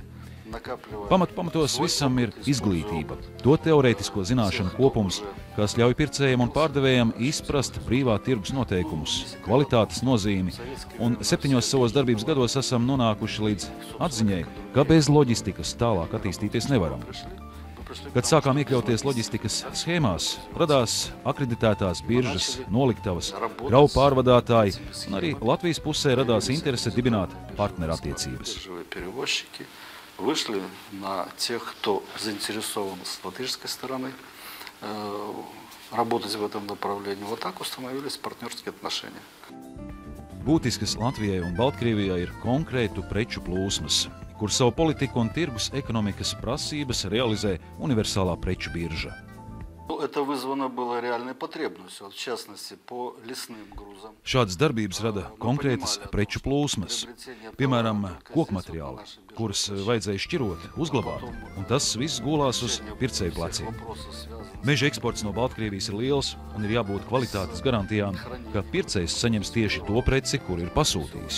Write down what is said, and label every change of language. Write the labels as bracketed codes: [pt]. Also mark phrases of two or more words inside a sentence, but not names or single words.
[lv] Pamatos visam ir izglītība, to teorētisko zināšanu kopums, kas ļauj pircējiem un pārdevējiem izprast brīvā tirgus noteikumus, kvalitātes nozīmi, un 7 savos darbības gados esam nonākuši līdz atziņai, ka bez loģistikas tālāk attīstīties nevaram. Kad sākām iekļauties loģistikas schēmās, radās akreditētās biržas, noliktavas, kravu pārvadātāji, un arī Latvijas pusē radās interese dibināt partnerattiecības. [ru] Вышли на тех, кто заинтересован с латышской стороны работать в этом направлении. Вот так установились партнерские отношения. [lv] Būtiskas Latvijai un Baltkrievijai ir konkrētu preču plūsmas, kur savu politiku un tirgus ekonomikas prasības realizē universālā preču birža. [ru] Это вызвано было реальной потребностью, в частности, по лесным грузам. [lv] Šādas darbības rada konkrētas preču plūsmas, piemēram, kokmateriāli, kurus vajadzēja šķirot, uzglabāt, un tas viss gulās uz pircēju pleciem. Meža eksports no Baltkrievijas ir liels un ir jābūt kvalitātes garantijām, ka pircējs saņems tieši to preci, kur ir pasūtījis.